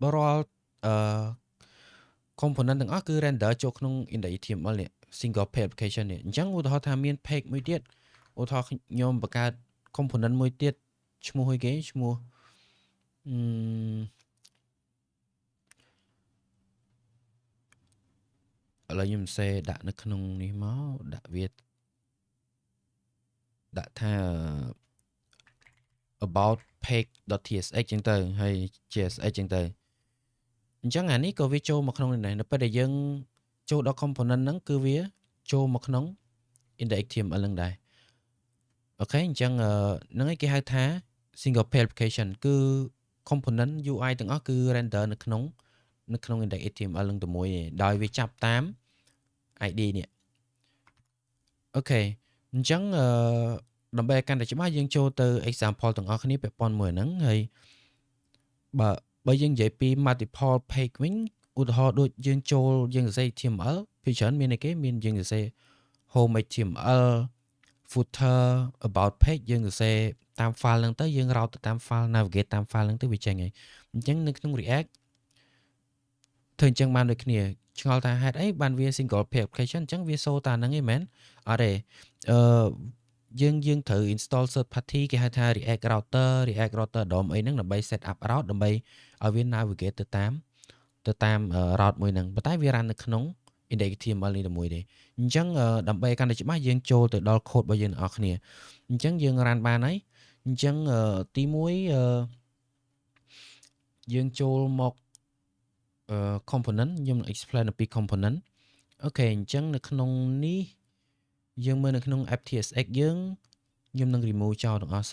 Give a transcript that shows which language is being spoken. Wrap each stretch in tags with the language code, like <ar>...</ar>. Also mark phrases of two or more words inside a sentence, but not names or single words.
<km>component ទាំងអស់គឺ render ចូលក្នុង index.html នេះ</km> <en>single page application</en> <km>នេះអញ្ចឹងឧទាហរណ៍ថាមាន page មួយទៀតឧទាហរណ៍ខ្ញុំបង្កើត component មួយទៀតឈ្មោះអីគេឈ្មោះឥឡូវខ្ញុំសេដាក់នៅក្នុងនេះមកដាក់វាដាក់ថា about page.tsx ចឹងទៅហើយ JSX ចឹងទៅអញ្ចឹងអានេះក៏វាចូលមកក្នុងនេះដែរនៅពេលដែលយើងចូលដល់ component ហ្នឹងគឺវាចូលមកក្នុង index.html ហ្នឹងដែរអូខេអញ្ចឹងហ្នឹងឯងគេ ហៅថា</km> <en>single page application</en> <km>គឺ</km> <en>component UI</en> <km>ទាំងអស់គឺ render នៅក្នុង index.html ហ្នឹងតែមួយឯងដោយវាចាប់តាម ID នេះអូខេអញ្ចឹង ដើម្បីឲ្យកាន់តែច្បាស់យើងចូលទៅ example ទាំងអស់គ្នាពាក់ព័ន្ធមួយហ្នឹងហើយបើយើងនិយាយពី</km> <en>multiple page</en> <km>វិញឧទាហរណ៍ដូចយើងចូលយើងសរសេរ HTML ពីច្រើនមានអីគេមានយើងសរសេរ</km> <en>home HTML footer about page</en> <km>យើងសរសេរតាម file ហ្នឹងទៅយើង route ទៅតាម</km> <en>file navigate</en> <km>តាម file ហ្នឹងទៅវាចេញហើយអញ្ចឹងនៅក្នុង React ធ្វើអញ្ចឹងបានដូចគ្នាឆ្ងល់ថាហេតុអីបានវា</km> <en>single page application</en> <km>អញ្ចឹងវាសូតាហ្នឹងឯងមែនអត់ទេ យើងត្រូវ</km> <en>install third party</en> <km>គេហៅថា React router DOM អីហ្នឹងដើម្បី</km> <en>set up route</en> <km>ដើម្បីឲ្យវា navigate ទៅតាម route មួយហ្នឹងប៉ុន្តែវា run នៅក្នុង index.html នេះតែមួយទេអញ្ចឹងដើម្បីកាន់តែច្បាស់យើងចូលទៅដល់ code របស់យើងទាំងអស់គ្នាអញ្ចឹងយើង run បានហើយអញ្ចឹងទី1 យើងចូលមក component ខ្ញុំនឹង explain អំពី component អូខេអញ្ចឹងនៅក្នុងនេះយើងមើលនៅក្នុង FTSX យើងខ្ញុំនឹង remove ចោលទាំងអស់សិ</km>